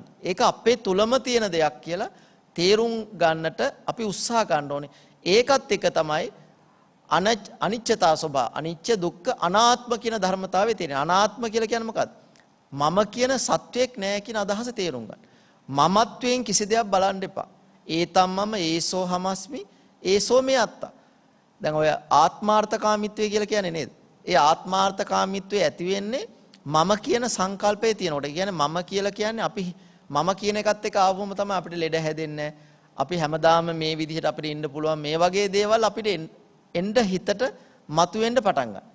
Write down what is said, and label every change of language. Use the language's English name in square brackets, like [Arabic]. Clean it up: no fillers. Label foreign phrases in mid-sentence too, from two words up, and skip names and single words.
[Sinhala] ඒක අපේ තුලම තියෙන දෙයක් කියලා තේරුම් ගන්නට අපි උත්සාහ ගන්න ඕනේ. ඒකත් එක තමයි අනිච්චතා ස්වභාව, අනිච්ච දුක්ඛ අනාත්ම කියන ධර්මතාවය තියෙන. අනාත්ම කියලා කියන්නේ මොකක්ද? මම කියන සත්වයක් නෑ කියන අදහස තේරුම් ගන්න. මමත්වයෙන් කිසි දෙයක් බලන්න එපා. [Pali] ඒතම් මම ඒසෝ හමස්මි ඒසෝ මේ අත්තා. [Sinhala] දැන් ඔය ආත්මාර්ථකාමීත්වය කියලා කියන්නේ නේද? ඒ ආත්මාර්ථකාමීත්වය ඇති වෙන්නේ මම කියන සංකල්පයේ තියෙනකොට. ඒ කියන්නේ මම කියලා කියන්නේ අපි මම කියන එකත් එක්ක ආවම තමයි අපිට ලෙඩ හැදෙන්නේ. අපි හැමදාම මේ විදිහට අපිට ඉන්න පුළුවන්. මේ වගේ දේවල් අපිට එන්න හිතට මතුවෙන්න පටන් ගන්නවා.